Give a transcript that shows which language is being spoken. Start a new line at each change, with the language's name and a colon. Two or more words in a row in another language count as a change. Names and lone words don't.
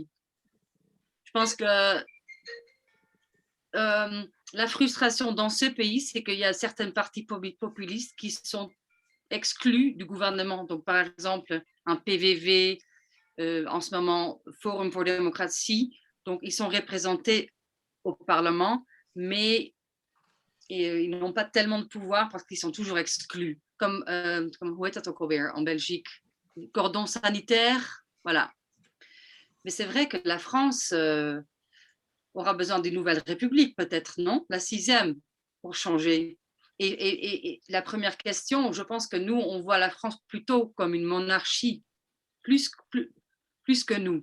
French: Je pense que la frustration dans ce pays, c'est qu'il y a certains partis populistes qui sont exclus du gouvernement. Donc, par exemple, un PVV, en ce moment, Forum pour la démocratie. Donc, ils sont représentés au Parlement, mais ils n'ont pas tellement de pouvoir parce qu'ils sont toujours exclus.
Dutch: Comme hoe heet dat ook alweer
French: en Belgique? Cordon sanitaire, voilà. Mais c'est vrai que la France aura besoin d'une nouvelle république, peut-être, non? La 6e, pour changer. Et la première question, je pense que nous, on voit la France plutôt comme une monarchie, plus que nous.